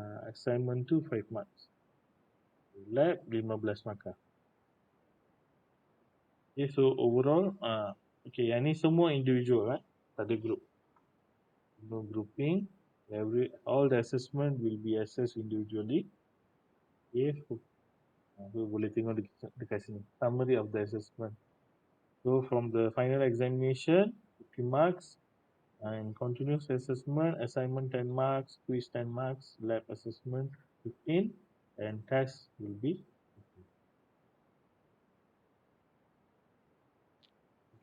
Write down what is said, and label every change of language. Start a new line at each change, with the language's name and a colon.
English: Assignment 2, 5 marks. Lab, 15 markah. Okay, so overall, okay,
Malay: yang ni semua individual, tak ada group.
English: No grouping. All the assessment will be assessed individually. Okay, so
Malay: boleh tengok dekat sini.
English: Summary of the assessment. So from the final examination, 50 marks. And continuous assessment, assignment 10 marks, quiz 10 marks, lab assessment 15, and test will be 15.